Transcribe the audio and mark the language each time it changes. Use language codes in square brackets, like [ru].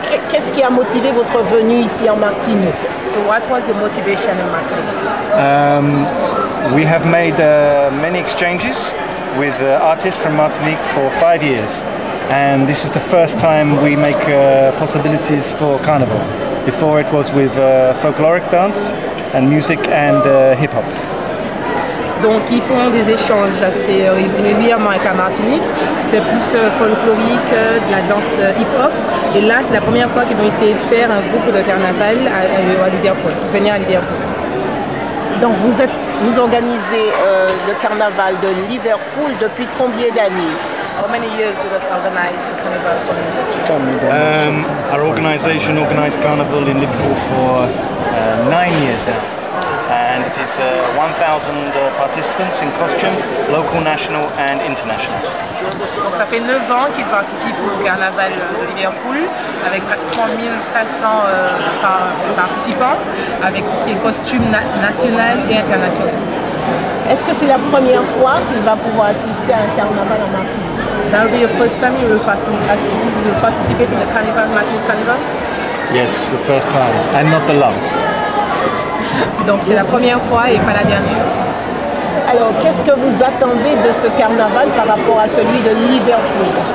[fr] Qu'est-ce qui a motivé votre venue ici en Martinique? [en] So what was your motivation in Martinique? We have made many exchanges with artists from Martinique for 5 years, and this is the first time we make possibilities for Carnival. Before it was with folkloric dance and music and hip-hop. [fr] Donc ils font des échanges assez régulièrement avec la Martinique. C'était plus folklorique, de la danse hip-hop. Et là, c'est la première fois qu'ils vont essayer de faire un groupe de carnaval à Liverpool, venir à Liverpool. Donc vous organisez le carnaval de Liverpool depuis combien d'années? [en] How many years you guys organize the carnival for Liverpool? Our organisation organised Carnival in Liverpool for 9 years now. And it is 1,000 participants in costume, local, national and international. [fr] Donc ça fait 9 ans qu'ils participent au carnaval de Liverpool avec pratiquement 1500 participants avec tout ce qui est costume national et international. Est-ce que c'est la première fois qu'il va pouvoir assister à un carnaval en Martinique? [en] That will be your first time you will participate in the carnival, Martinique Carnival? Yes, the first time and not the last. [fr] Donc c'est la première fois et pas la dernière. Alors qu'est-ce que vous attendez de ce carnaval par rapport à celui de Liverpool?